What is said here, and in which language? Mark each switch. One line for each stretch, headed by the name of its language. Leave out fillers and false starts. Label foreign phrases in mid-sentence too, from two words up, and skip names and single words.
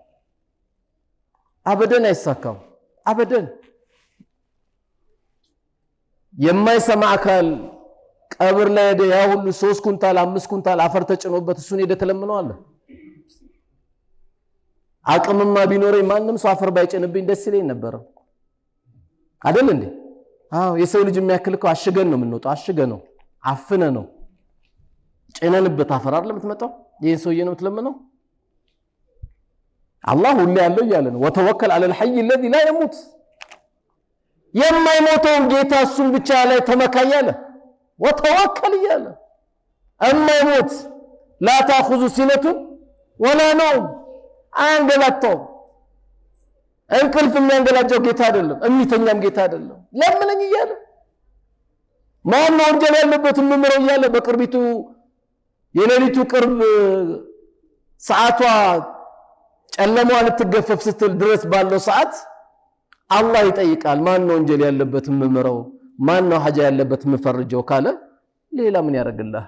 Amharic: አበደን አይሳካም። አበደን የማይሰማ አካል ቀብር ላይ ሄደ ያ ሁሉ 3 ኩንታል 5 ኩንታል አፈር ተጭኖበት እሱን ሄደ ተለምነው አለ። አቅምማ ቢኖረኝ ማንም ሰው አፈር ባይጨንብኝ ደስ ይለኝ ነበር አይደል እንዴ? አዎ የሰው ልጅ የሚያክልከው አሽገን ነው የምንወጣው። አሽገ ነው አፍነ ነው ጭነንበት አፈር አይደል የምትመጣው? ይሄን ሰውዬ ነው የምትለምነው? አላህ ሁሉ ያለው እያለ ነው
Arabic: وتوكل على الحي الذي لا يموت።
Amharic: የማይሞተውን ጌታ እሱን ብቻ ላይ ተመካኝ አለ። ወተወከል እያለ እማይሞት
Arabic: لا تأخذ سنة ولا نوم
Amharic: አንገላታው። እንቅልፍ የሚያንገላጀው ጌታ አይደለም፣ እሚተኛም ጌታ አይደለም። ለምንኝ እያለ ማን ነው ወንጀል ያለበት ምምረው እያለ በቅርቢቱ የሌሊቱ ቅርብ ሰዓቷ ጨለማዋ ልትገፈፍ ስትል ድረስ ባለው ሰዓት አላህ ይጠይቃል። ማን ነው ወንጀል ያለበት ምምረው፣ ማን ነው ሐጃ ያለበት ምፈርጀው ካለ ሌላ ምን ያደርግልሃል?